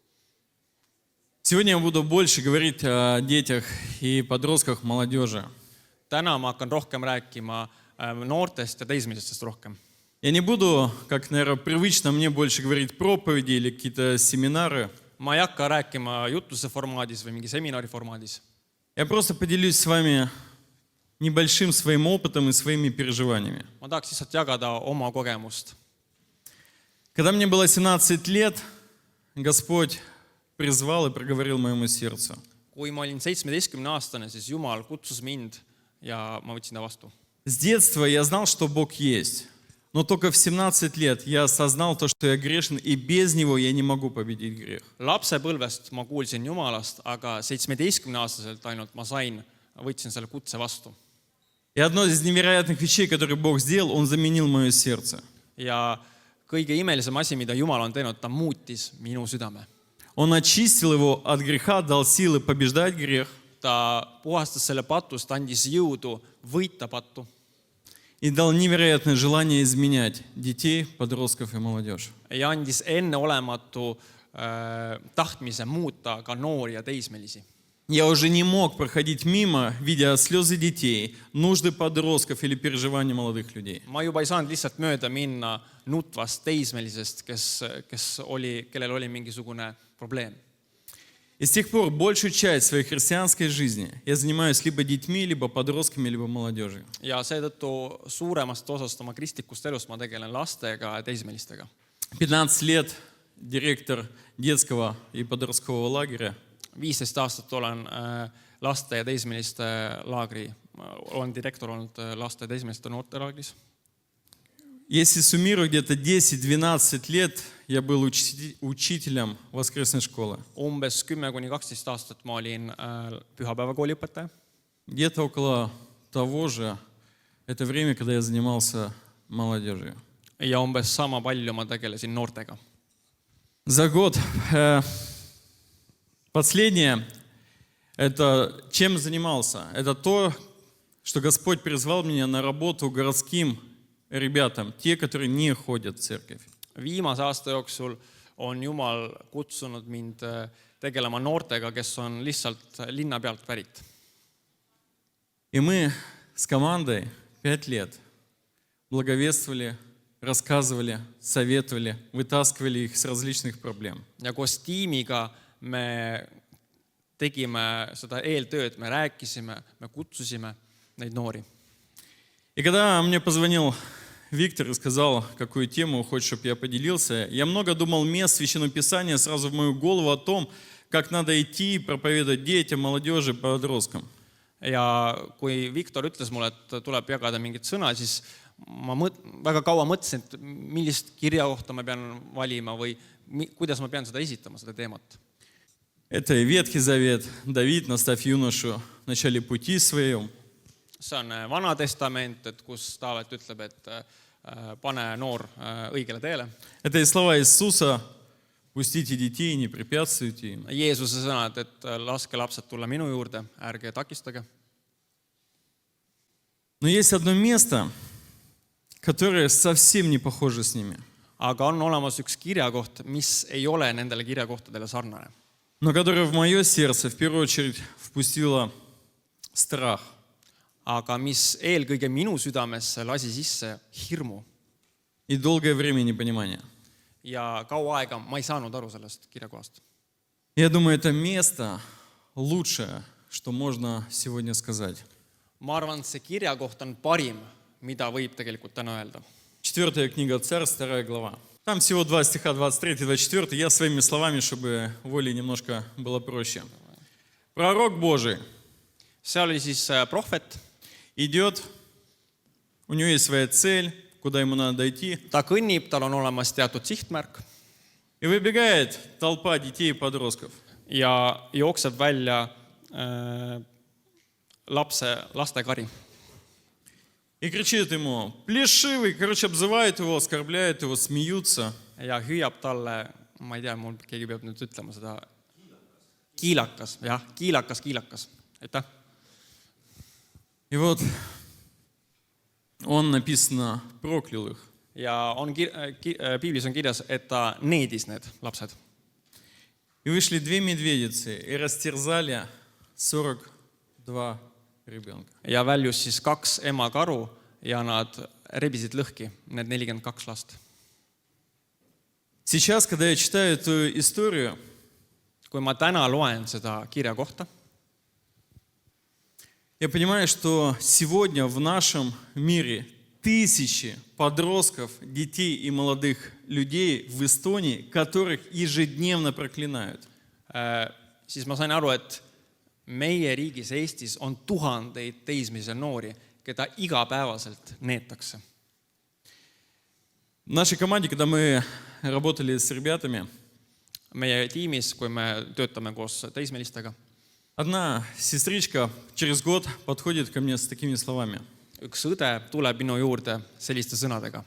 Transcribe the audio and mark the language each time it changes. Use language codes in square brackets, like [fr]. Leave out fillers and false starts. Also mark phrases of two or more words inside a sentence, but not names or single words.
[ru] Сегодня я буду больше говорить о детях и подростках, молодежи. [et] Täna ma hakkan rohkem rääkima noortest ja teismelistest rohkem. [ru] Я не буду, как, наверное, привычно мне больше говорить проповеди или какие-то семинары. [et] Ma ei hakka rääkima jutluse formaadis või mingi seminari formaadis. [ru] Я просто поделюсь с вами небольшим своим опытом и своими переживаниями. [et] Ma tahaks lihtsalt jagada oma kogemust. [ru] Когда мне было 17 лет, Господь призвал и проговорил моему сердцу. [et] Kui ma olin 17-aastane, siis Jumal kutsus mind ja ma võtsin ta vastu. [ru] С детства я знал, что Бог есть. Но только в 17 лет я осознал то, что я грешен, и без Него я не могу победить грех. [et] Lapsepõlvest ma kuulsin Jumalast, aga 17-aastaselt ainult ma võtsin selle kutse vastu. [ru] И одно из невероятных вещей, которые Бог сделал, Он заменил мое сердце. [et] Ja kõige imelisem asi, mida Jumal on teinud, ta muutis minu südame. [ru] Он очистил его от греха, дал силы побеждать грех. [et] Ta puhastas selle patust, andis jõudu võita pattu. [ru] И дал невероятное желание изменять детей, подростков и молодежь. [et] Ja andis enneolematu tahtmise muuta ka noori ja teismelisi. [ru] Я уже не мог проходить мимо, видя слезы детей, нужды подростков или переживания молодых людей. [et] Ma juba ei saanud lihtsalt mööda minna nutvast teismelisest, kellel oli mingisugune probleem. [ru] И с тех пор большую часть своей христианской жизни я занимаюсь либо детьми, либо подростками, либо молодежью. [et] Ja seetõttu suuremast osast oma kristlikust elust ma tegelen lastega ja teismelistega. [ru] 15 лет директор детского и подросткового лагеря. [et] 15 aastat olen laste ja teismeliste laagri, olen direktor olnud laste ja teismeliste noortelaagris. [ru] Если суммирую, где-то 10-12 лет я был учителем воскресной школы. [et] Umbes 10-12 aastat ma olin pühapäevakooli õpetaja. [ru] Где-то около того же, это время, когда я занимался молодежью. [et] Ja umbes sama palju ma tegelesin noortega. [ru] За год последнее, это чем занимался? Это то, что Господь призвал меня на работу городским ребятам, те, которые не ходят в церковь. [et] Viimase aasta jooksul on Jumal kutsunud mind tegelema noortega, kes on lihtsalt linna pealt pärit. [ru] И мы с командой 5 лет благовествовали, рассказывали, советовали, вытаскивали их с различных проблем. [et] Ja koos tiimiga me tegime seda eeltööd, me rääkisime, me kutsusime neid noori. [ru] И когда мне позвонил Виктор и сказал, какую тему хочет, чтобы я поделился, я много думал мест Священного Писания сразу в мою голову о том, как надо идти проповедовать детям, молодежи, подросткам. [et] Ja kui Viktor ütles mulle, et tuleb jagada mingit sõna, siis ma väga kaua mõtlesin, et millist kirjakohta ma pean valima või kuidas ma pean seda esitama, seda teemat. [ru] Это Ветхий Завет, Давид, наставь юношу в начале пути своем. [et] See on Vana Testament, et kus Taavet ütleb, et pane noor õigele teele. [ru] Это и слова Иисуса, пустите детей, не препятствуйте им. [et] Jeesuse sõnad, et laske lapsed tulla minu juurde, ärge takistage. [ru] Но есть одно место, которое совсем не похоже с ними. [et] Aga on olemas üks kirjakoht, mis ei ole nendele kirjakohtadele sarnane. [ru] Но которое в мое сердце в первую очередь впустило страх. [et] Aga mis eelkõige minu südamesse lasi sisse hirmu. [ru] И долгое время непонимания. [et] Ja kaua aega ma ei saanud aru sellest kirjakohast. [ru] Я думаю, это место лучшее, что можно сегодня сказать. [et] Ma arvan, et see kirjakoht on parim, mida võib tegelikult täna öelda. [ru] 4 книга Царств, 2 глава. Там всего 2 стиха, 23-24. Я своими словами, чтобы воле немножко было проще. Пророк Божий [et] Seal oli siis prohvet. [ru] идет, у него есть своя цель, куда ему надо дойти. [et] Ta kõnnib, tal on olemas teatud sihtmärk. [ru] И выбегает толпа детей и подростков. [et] ja jookseb välja lastekari [ru] И кричит ему, плешивый, короче, обзывает его, оскорбляет его, смеются. [et] ja hüüab talle, ma ei tea, mul keegi peab nüüd ütlema seda, kiilakas, jah, kiilakas. Aitäh. [ru] И вот он, написано, проклял их. [et] Ja on piiblis on kirjas, et ta needis need lapsed. [ru] И вышли две медведицы и растерзали 42 ребенка. [et] Ja väljus siis 2 emakaru ja nad rebisid lõhki, need 42 last. [ru] Сейчас, когда я читаю эту историю, [et] Kui ma täna loen seda kirja kohta, [ru] я понимаю, что сегодня в нашем мире тысячи подростков, детей и молодых людей в Эстонии, которых ежедневно проклинают. [et] siis ma sain aru, et meie riigis Eestis on tuhandeid teismelisi noori, keda igapäevaselt neetakse. [ru] В нашей команде, когда мы работали с ребятами, [et] Meie tiimis, kui me töötame koos teismelistega, [ru] одна сестричка через год подходит ко мне с такими словами. [et] üks õde tuleb minu juurde selliste sõnadega.